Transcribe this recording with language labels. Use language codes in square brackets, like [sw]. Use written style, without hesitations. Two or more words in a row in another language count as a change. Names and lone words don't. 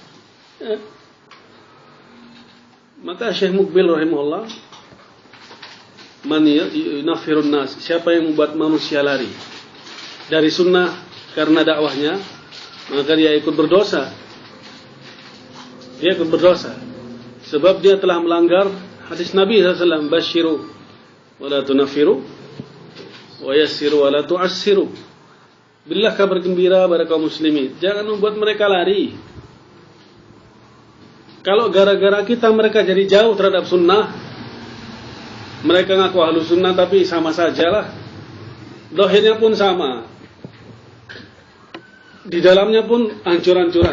[id] Maka Syekh Muqbil rahimahullah, [ar] man yunafirun nas, [id] siapa yang membuat manusia lari dari sunnah karena dakwahnya, maka dia ikut berdosa. Dia ikut berdosa sebab dia telah melanggar hadis Nabi SAW, [ar] basyiru wa la tunafiru wa yassiru wa la tu'assiru. [id] Berilah kabar gembira pada kaum muslimin, jangan membuat mereka lari. Kalau gara-gara kita mereka jadi jauh terhadap sunnah, mereka ngaku [ar] ahlu sunnah [id] tapi sama sajalah, dohirnya pun sama, di dalamnya pun hancur-hancuran.